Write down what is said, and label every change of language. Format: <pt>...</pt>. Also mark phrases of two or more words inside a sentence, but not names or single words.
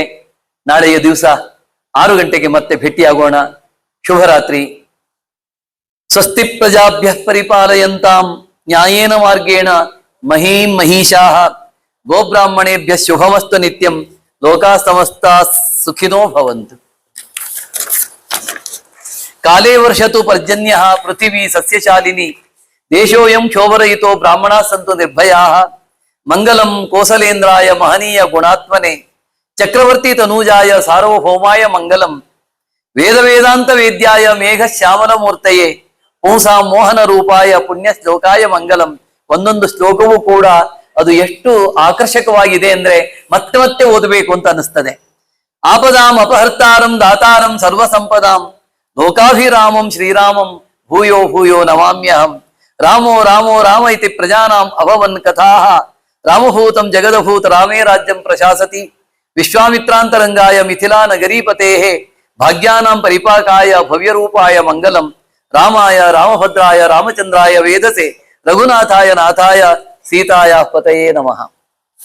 <kn>ನಾಳೆಯ ದಿವಸ 6 ಗಂಟೆಗೆ ಮತ್ತೆ ಭೇಟಿಯಾಗೋಣ. ಶುಭರಾತ್ರಿ.</kn> <sa>ಸ್ವಸ್ತಿ ಪ್ರಜಾಭ್ಯ ಪರಿಪಾಲಯಂತಾಂ ನ್ಯಾಯೇನ ಮಾರ್ಗೇಣ ಮಹೀಂ ಮಹಿಷಾಃ ಗೋಬ್ರಾಹ್ಮಣೇಭ್ಯ ಶುಭಮಸ್ತು ನಿತ್ಯಂ. ಲೋಕಾ ಸಮಸ್ತಾ ಸುಖಿನೋ ಭವಂತು. ಕಾಲೇ ವರ್ಷತು ಪರ್ಜನ್ಯಃ ಪೃಥಿವೀ ಸಸ್ಯಶಾಲಿನಿ. ದೇಶೋಯಂ ಕ್ಷೋಭರಹಿತೋ ಬ್ರಾಹ್ಮಣಾ ಸಂತು ನಿರ್ಭಯಾಃ. ಮಂಗಲಂ ಕೋಸಲೇಂದ್ರಾಯ ಮಹನೀಯ ಗುಣಾತ್ಮನೆ ಚಕ್ರವರ್ತಿ ತನೂಜಾಯ ಸಾರ್ವಭೌಮಾಯ ಮಂಗಲಂ. ವೇದ ವೇದಾಂತ ವೇದ್ಯಾಯ ಮೇಘ ಶ್ಯಾಮಲ ಮೂರ್ತಯೇ ಪುಂಸಾಂ ಮೋಹನ ರೂಪಾಯ ಪುಣ್ಯ ಶ್ಲೋಕಾಯ ಮಂಗಲಂ.</sa> <kn>ಒಂದೊಂದು ಶ್ಲೋಕವೂ ಕೂಡ ಅದು ಎಷ್ಟು ಆಕರ್ಷಕವಾಗಿದೆ ಅಂದ್ರೆ ಮತ್ತೆ ಮತ್ತೆ ಓದಬೇಕು ಅಂತ ಅನಿಸ್ತದೆ.</kn> <sa>ಆಪದಾಂ ಅಪಹರ್ತಾರಂ ದಾತಾರಂ ಸರ್ವ ಸಂಪದಾಂ ಲೋಕಾಭಿರಾಮಂ ಶ್ರೀರಾಮಂ ಭೂಯೋ ಭೂಯೋ ನಮಾಮ್ಯಹಂ. ರಾಮೋ ರಾಮೋ ರಾಮ ಇತಿ ಪ್ರಜಾನಾಂ ಅಭವನ್ ಕಥಾಃ. ರಾಮಭೂತಂ ಜಗದಭೂತ ರಾಮೇ ರಾಜ್ಯಂ ಪ್ರಶಾಸತಿ. ವಿಶ್ವಾಮಿತ್ರಾಂತರಂಗಾಯ ಮಿಥಿಲಾ ನಗರೀಪತೇಃ ಭಾಗ್ಯಾನಾಂ ಪರಿಪಾಕಾಯ ಭವ್ಯರೂಪಾಯ ಮಂಗಲಂ. ರಾಮಾಯ ರಾಮಭದ್ರಾಯ ರಾಮಚಂದ್ರಾಯ ವೇದಸೆ ರಘುನಾಥಾಯ ನಾಥಾಯ ಸೀತಾಯ ಪತಯೇ ನಮಃ.</sa>